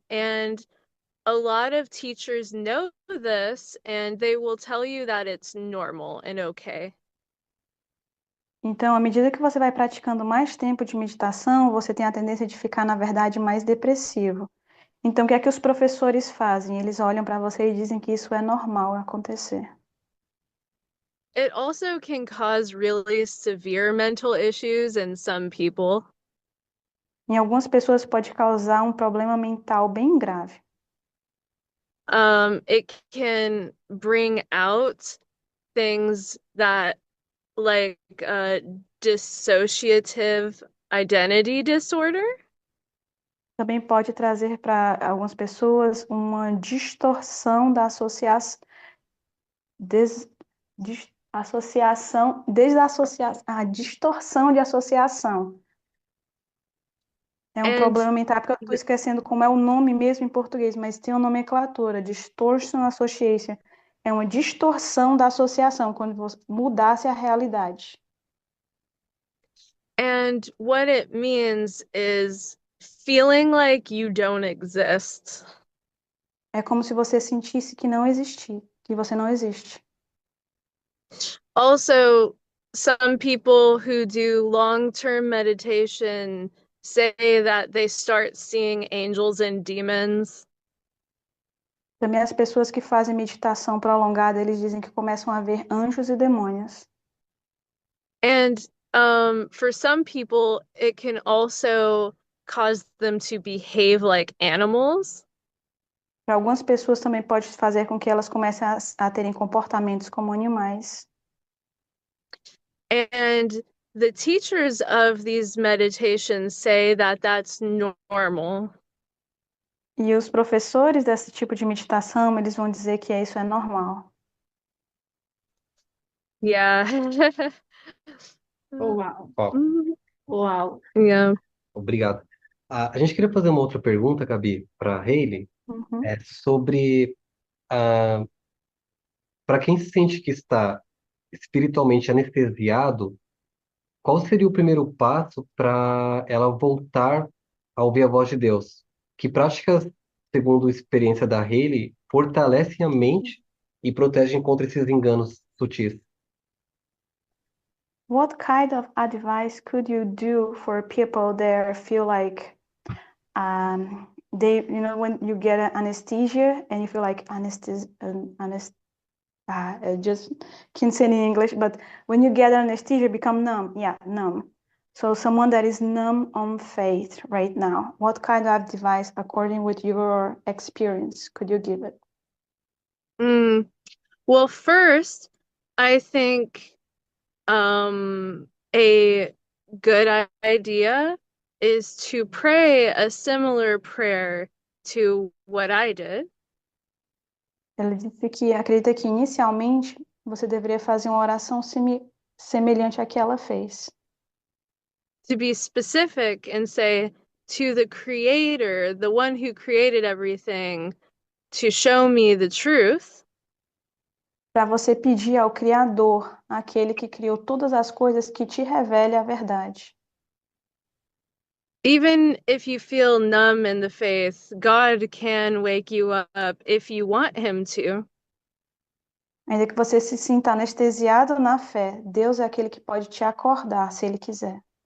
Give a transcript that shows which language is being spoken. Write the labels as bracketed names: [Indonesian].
[English] And a lot of teachers know this, and they will tell you that it's normal and okay. [Portuguese] Então, à medida que você vai praticando mais tempo de meditação, você tem a tendência de ficar, na verdade, mais depressivo. Então, o que é que os professores fazem? Eles olham para você e dizem que isso é normal acontecer. [English] It also can cause really severe mental issues in some people. [Portuguese] Em algumas pessoas pode causar um problema mental bem grave. [English] It can bring out things that like dissociative identity disorder. [Portuguese] Também pode trazer para algumas pessoas uma distorção da distorção de associação. É um [English] And [Portuguese] problema mental porque eu estou esquecendo como é o nome mesmo em português, mas tem uma nomenclatura, [English] distortion association. [Portuguese] É uma distorção da associação, quando você mudasse a realidade. [English] and what it means is feeling like you don't exist. [Portuguese] É como se você sentisse que não existir, que você não existe. [English] Also, some people who do long-term meditation say that they start seeing angels and demons. [Portuguese] Também as pessoas que fazem meditação prolongada, eles dizem que começam a ver anjos e demônios. [English] And for some people, it can also cause them to behave like animals. [Portuguese] Para algumas pessoas também pode fazer com que elas comecem a terem comportamentos como animais. [English] And the teachers of these meditations say that that's normal. [Portuguese] E os professores desse tipo de meditação, eles vão dizer que isso é normal. Yeah. Uau, Ó, uau. Yeah. obrigado. A gente queria fazer uma outra pergunta, Gabi, para Hailey, Uhum. sobre para quem sente que está espiritualmente anestesiado, qual seria o primeiro passo para ela voltar a ouvir a voz de Deus? Que práticas, segundo a experiência da Hailey, fortalecem a mente e protegem contra esses enganos sutis? [English] What kind of advice could you do for people that feel like they, when you get an anesthesia and you feel like I just can't say it in English, but when you get anesthesia, become numb. Yeah, numb. So someone that is numb on faith right now, what kind of advice, according with your experience, could you give it? Well, first, I think a good idea is to pray a similar prayer to what I did. [Portuguese] Ele disse que acredita que inicialmente você deveria fazer uma oração semelhante à que ela fez. [English] To be specific and say to the creator, the one who created everything, to show me the truth. [Portuguese] Para você pedir ao Criador, aquele que criou todas as coisas, que te revele a verdade. [English] Even if you feel numb in the faith, God can wake you up if you want him to. [Portuguese] Ainda que você se sinta anestesiado na fé, Deus é aquele que pode te acordar, se Ele quiser.